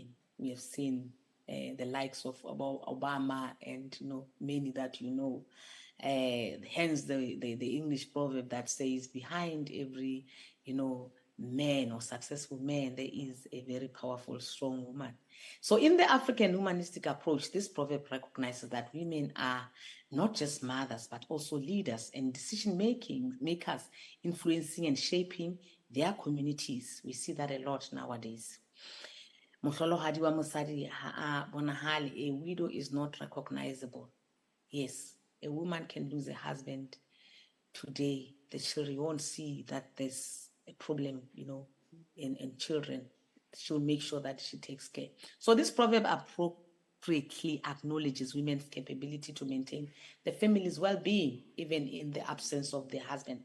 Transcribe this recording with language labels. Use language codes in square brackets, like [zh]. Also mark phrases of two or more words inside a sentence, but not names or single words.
[en] We have seen the likes of Obama and many that hence the English proverb that says behind every man or successful man there is a very powerful, strong woman. So in the African humanistic approach, this proverb recognizes that women are not just mothers, but also leaders and makers, influencing and shaping their communities. We see that a lot nowadays. [st] Mohlolohadi wa mosadi ha a bonahale, [en] a widow is not recognizable. Yes, a woman can lose a husband today. The children won't see that there's a problem, in children. She'll make sure that she takes care. So this proverb appropriately acknowledges women's capability to maintain the family's well-being, even in the absence of their husband.